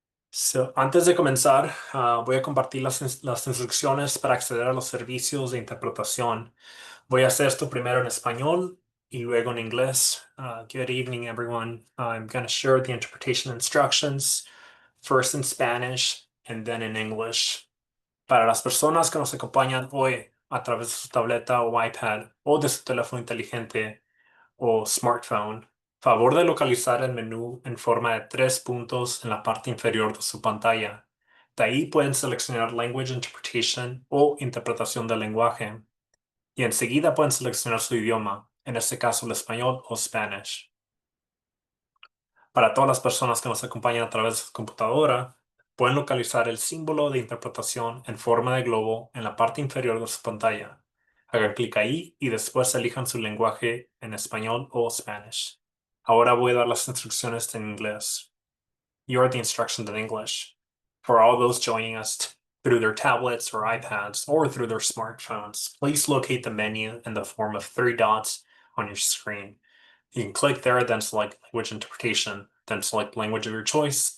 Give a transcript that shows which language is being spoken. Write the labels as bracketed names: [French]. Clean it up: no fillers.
[Spanish] So, antes de comenzar, voy a compartir las instrucciones para acceder a los servicios de interpretación. Voy a hacer esto primero en español y luego en inglés. [English] Good evening, everyone. I'm going to share the interpretation instructions, first in Spanish and then in English. [Spanish] Para las personas que nos acompañan hoy a través de su tableta o iPad o de su teléfono inteligente o smartphone, favor de localizar el menú en forma de 3 puntos en la parte inferior de su pantalla. De ahí pueden seleccionar Language Interpretation o interpretación del lenguaje. Y enseguida pueden seleccionar su idioma, en este caso el español o Spanish. Para todas las personas que nos acompañan a través de su computadora, pueden localizar el símbolo de interpretación en forma de globo en la parte inferior de su pantalla. Hagan clic ahí y después elijan su lenguaje en español o Spanish. Ahora voy a dar las instrucciones en inglés. [English] Here are the instructions in English. For all those joining us through their tablets or iPads or through their smartphones, please locate the menu in the form of 3 dots on your screen. You can click there, then select language interpretation, then select language of your choice.